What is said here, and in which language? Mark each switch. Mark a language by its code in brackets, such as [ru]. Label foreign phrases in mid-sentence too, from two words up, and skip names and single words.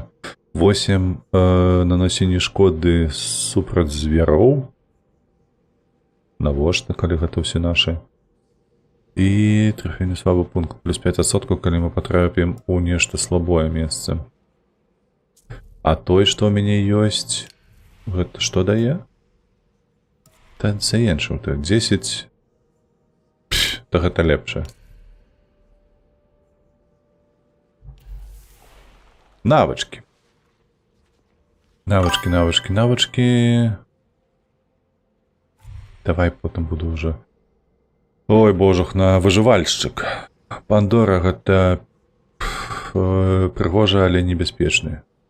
[be] 8 наносення шкоды супраць звяроў. Навошта, калі гэта ўсе нашы. І трафейны слабы пункт. Плюс 5%, калі мы патрапім у нешта слабое месца. А той, што ў мяне ёсць, гэта што дае? [uk] Це інше. 10. [be] То гэта лепше. [uk] Навычки. Навычки. Давай потым буду уже. [be] Ой, божух, на выжывальшчык. Пандора гэта прыгожа, але небяспечны.